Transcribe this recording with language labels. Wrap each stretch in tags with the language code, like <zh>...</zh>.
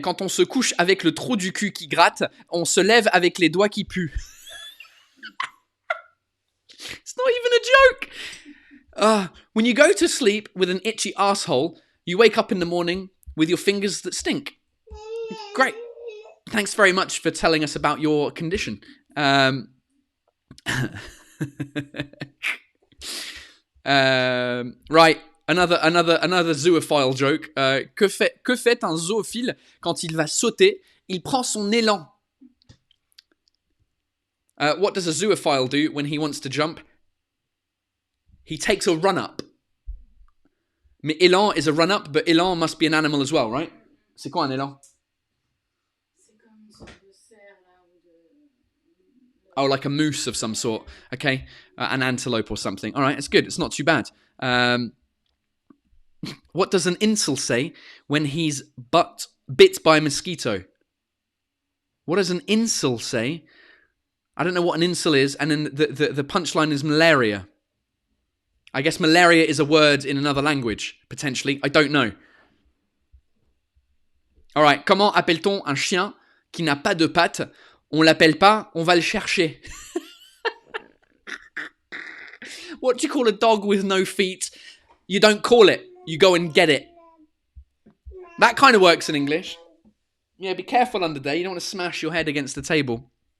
<fr>Quand on se couche avec le trou du cul qui gratte, on se lève avec les doigts qui puent.</fr> <en>It's not even a joke. When you go to sleep with an itchy asshole, you wake up in the morning with your fingers that stink. Great. Thanks very much for telling us about your condition. Right, another zoophile joke.</en> <fr>Que fait un zoophile quand il va sauter? Il prend son élan.</fr> <en>What does a zoophile do when he wants to jump? He takes a run-up.</en> <fr>Mais</fr> <en>élan is a run-up, but élan must be an animal as well, right?</en> <fr>C'est quoi un élan?</fr> <en>Oh, like a moose of some sort. Okay, an antelope or something. All right, it's good. It's not too bad. What does an incel say when he's bit by a mosquito? What does an incel say? I don't know what an incel is, and then the punchline is malaria. I guess malaria is a word in another language, potentially. I don't know. All right,</en> <fr>comment appelle-t-on un chien qui n'a pas de pattes? On l'appelle pas, on va le chercher.</fr> <en>What do you call a dog with no feet? You don't call it, you go and get it. That kind of works in English. Yeah, be careful under there. You don't want to smash your head against the table.</en>